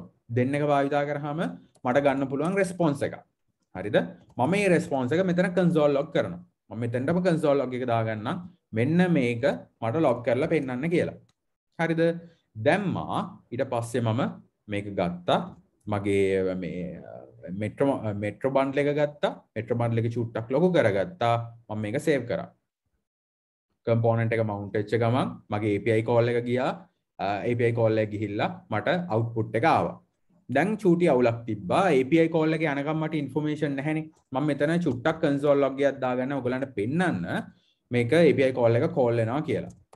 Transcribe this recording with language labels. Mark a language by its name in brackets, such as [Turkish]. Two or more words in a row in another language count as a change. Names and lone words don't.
[Sinhala] den එක භාවිතා කරාම මට ගන්න පුළුවන් response එක. හරිද? මම මේ response එක මෙතන [English] console log [Sinhala] කරනවා. මම මෙතනටම [English] console log [Sinhala] එක දාගන්නම්. මෙන්න මේක මට log කරලා පෙන්නන්න කියලා. හරිද? දැම්මා ඊට පස්සේ මම මේක ගත්තා. මගේ මේ [English] metro bundle [Sinhala] එක ගත්තා. [English] metro bundle [Sinhala] එක චුට්ටක් ලොකු කරගත්තා. මම මේක save කරා. component එක mount වෙච්ච ගමන් මගේ [English] API call [Sinhala] එක ගියා. [English] API call [Sinhala] එක ගිහිල්ලා මට output එක ආවා. දැන් චූටි අවුලක් තිබ්බා. [English] API call [Sinhala] එක යනකම් මට information නැහැනේ. මම මෙතන චුට්ටක් [English] console log [Sinhala] එකක් දාගන්න ඔයගලන්ට පෙන්නන්න මේක [English] API call [Sinhala] එක call වෙනවා කියලා.